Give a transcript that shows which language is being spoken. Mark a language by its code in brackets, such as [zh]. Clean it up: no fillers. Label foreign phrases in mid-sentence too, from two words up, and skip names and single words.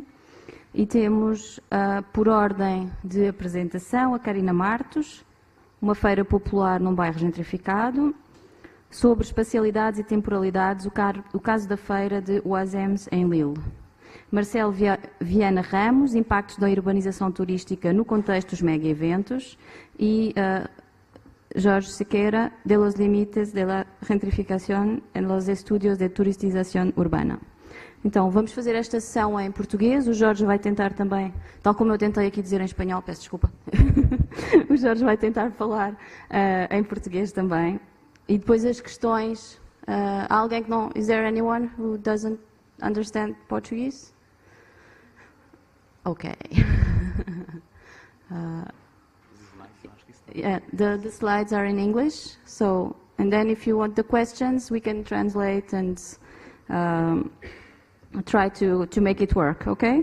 [pt] E temos, por ordem de apresentação, a Karina Martos, uma feira popular num bairro gentrificado, sobre espacialidades e temporalidades, o caso da feira de Oazems em Lille. Marcelo Viana Ramos, impactos da urbanização turística no contexto dos mega-eventos. [es] E Jorge Sequeira, de los límites de la gentrificación en los estudios de turistización urbana. [pt] Então, vamos fazer esta sessão em português. O Jorge vai tentar também, tal como eu tentei aqui dizer em espanhol, peço desculpa. O Jorge vai tentar falar em português também. E depois as questões, há alguém que não... [en] Is there anyone who doesn't understand Portuguese? Okay. Yeah, the slides are in English, so, and then if you want the questions, we can translate and try to make it work, okay?